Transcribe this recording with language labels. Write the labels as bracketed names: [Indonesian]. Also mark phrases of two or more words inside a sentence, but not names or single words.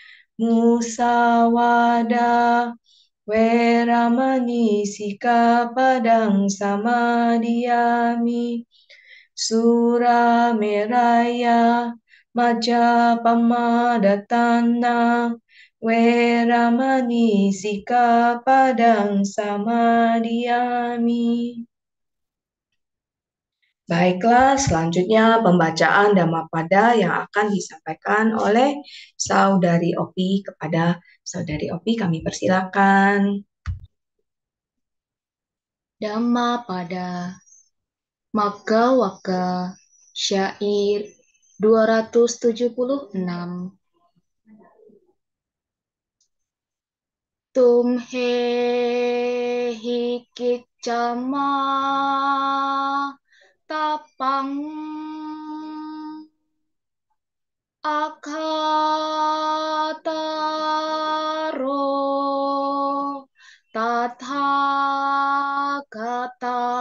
[Pali] Musawada Weramani sikapadang samadhiyami. Surameraya Majapamadatana Weramani sikapadang samadhiyami. [Indonesian] Baiklah, selanjutnya pembacaan Dhammapada yang akan disampaikan oleh Saudari Opi kepada Saudari Opi. Kami persilakan. Dhammapada Magga Syair 276. [Pali] Tumhe hikicama tapang akhataro tathagata